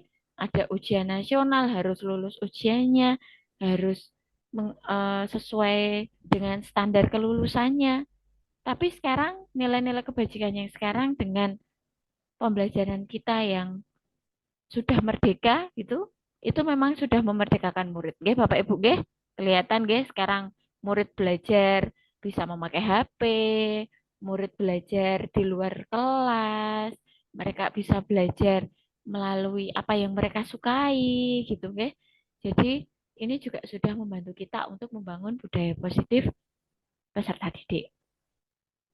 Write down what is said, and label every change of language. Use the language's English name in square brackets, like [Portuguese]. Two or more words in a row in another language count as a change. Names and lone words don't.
[Indonesian] Ada ujian nasional, harus lulus ujiannya, harus sesuai dengan standar kelulusannya. Tapi sekarang nilai-nilai kebajikan yang sekarang dengan pembelajaran kita yang sudah merdeka itu memang sudah memerdekakan murid. Nggih, Bapak Ibu, nggih. Kelihatan nggih sekarang murid belajar bisa memakai HP, murid belajar di luar kelas, mereka bisa belajar melalui apa yang mereka sukai gitu, nggih. Jadi ini juga sudah membantu kita untuk membangun budaya positif peserta didik.